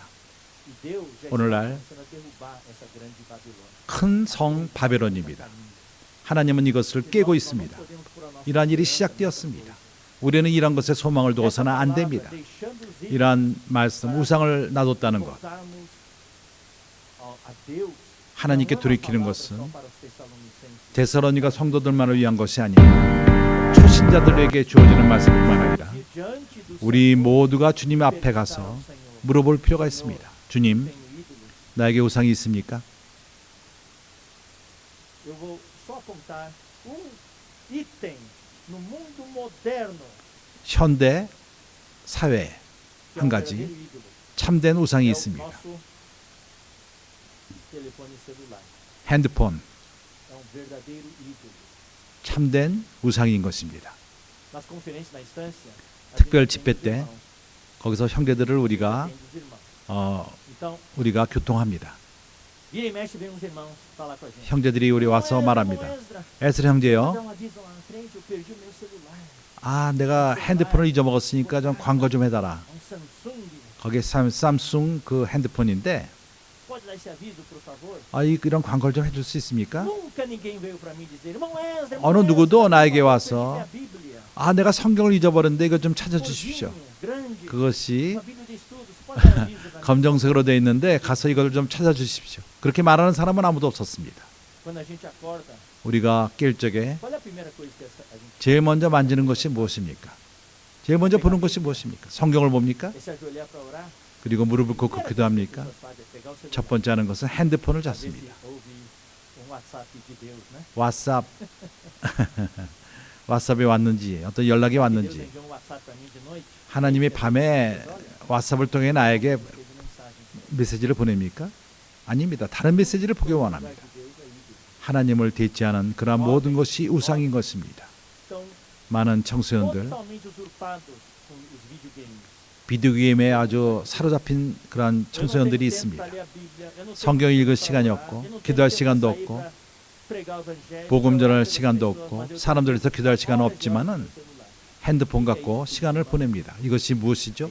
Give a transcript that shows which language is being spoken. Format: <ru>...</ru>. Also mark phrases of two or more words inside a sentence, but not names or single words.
<ko>오늘날 큰 성 바벨론입니다. 하나님은 이것을 깨고 있습니다. 이러한 일이 시작되었습니다. 우리는 이런 것에 소망을 두고서는 안 됩니다. 이러한 말씀, 우상을 놔뒀다는 것. 하나님께 돌이키는 것은</ko> <pt>só para os Tessalonicenses.</pt> <ko>데살로니가 성도들만을 위한 것이 아니라 초신자들에게 주어지는 말씀뿐만 아니라</ko> <pt>Diante do</pt> <ko>우리</ko> <pt>Senhor,</pt> <ko>모두가 주님 앞에</ko> <pt>perguntar</pt> <ko>가서</ko> <pt>ao Senhor,</pt> <ko>물어볼 필요가 있습니다. 주님,</ko> <pt>tenho ídolos?</pt> <ko>나에게 우상이 있습니까?</ko> <pt>Eu vou só apontar item no mundo moderno</pt> <ko>현대 사회에</ko> <pt>que é</pt> <ko>한</ko> <pt>um</pt> <ko>가지</ko> <pt>verdadeiro ídolo.</pt> <ko>참된 우상이</ko> <pt>É o</pt> <ko>있습니다.</ko> <pt>nosso telefone celular.</pt> <ko>핸드폰,</ko> <pt>É um verdadeiro ídolo.</pt> <ko>참된 우상인 것입니다.</ko> <pt>Nas conferências na instância, a</pt> <ko>특별</ko> <pt>gente</pt> <ko>집회</ko> <pt>atende os</pt> <ko>때</ko> <pt>irmãos,</pt> <ko>거기서 형제들을</ko> <pt>a gente</pt> <ko>우리가</ko> <pt>atende os irmãos. Então,</pt> <ko>우리가 교통합니다.</ko> <pt>vira e mexe vem uns irmãos falar com a gente.</pt> <ko>형제들이 우리 와서</ko> <pt>Irmão</pt> <ko>말합니다.</ko> <pt>Ezra,</pt> <ko>에스라</ko> <pt>dá</pt> <ko>형제요,</ko> <pt>um aviso lá na frente, eu perdi o meu celular.</pt> <ko>아 내가 핸드폰을 잊어먹었으니까 좀 광고 좀 해달라.</ko> <pt>É um Samsung.</pt> <ko>거기에 삼성 그 핸드폰인데</ko> <pt>Pode dar esse aviso, por favor?</pt> <ko>이런 광고를 좀 해줄 수 있습니까?</ko> <pt>Nunca ninguém veio para mim dizer, irmão Ezra,</pt> <ko>어느</ko> <pt>irmão</pt> <ko>누구도 Ezra, 나에게</ko> <pt>eu</pt> <ko>와서</ko> <pt>perdi minha Bíblia.</pt> <ko>아 내가 성경을 잊어버렸는데 이거 좀 찾아주십시오.</ko> <pt>Gordinha, grande,</pt> <ko>그것이</ko> <pt>uma Bíblia de estudo, você pode dar aviso para mim?</pt> <ko>검정색으로 되어 있는데 가서 이걸 좀 찾아주십시오. 그렇게 말하는 사람은 아무도 없었습니다.</ko> <pt>Quando a gente acorda,</pt> <ko>우리가 깰 적에</ko> <pt>qual é a primeira coisa que a gente</pt> <ko>제일 먼저 만지는 것이 무엇입니까? 제일 먼저 보는 것이 무엇입니까? 성경을 봅니까?</ko> <pt>é se ajoelhar para orar?</pt> <ko>그리고 무릎을 꿇고 기도합니까?</ko> <pt>As pessoas fazem é pegar o celular,</pt> <ko>첫 번째 하는 것은 핸드폰을</ko> <pt>às vezes</pt> <ko>잡습니다.</ko> <pt>ouve WhatsApp de Deus, né?</pt> <ko>왓삽 왓삽이 왔는지 어떤 연락이</ko> <pt>Deus</pt> <ko>왔는지</ko> <pt>enviou um WhatsApp para mim de noite.</pt> <ko>하나님이 밤에 왓삽을 통해 나에게</ko> <pt>Teve mensagem.</pt> <ko>메시지를 보냅니까? 아닙니다. 다른 메시지를 보기</ko> <pt>O</pt> <ko>원합니다.</ko> <pt>lugar de Deus é ídolo.</pt> <ko>하나님을 대체하는 그러한 모든 것이 우상인 것입니다.</ko> <pt>Estão</pt> <ko>많은 청소년들</ko> <pt>totalmente usurpados com os videogames.</pt> <ko>비디오 게임에 아주 사로잡힌 그러한 청소년들이 있습니다. 성경 읽을 시간이 없고 기도할 시간도 없고 복음 전할 시간도 없고 사람들에서 기도할 시간은 없지만은 핸드폰 갖고 시간을 보냅니다. 이것이 무엇이죠?</ko>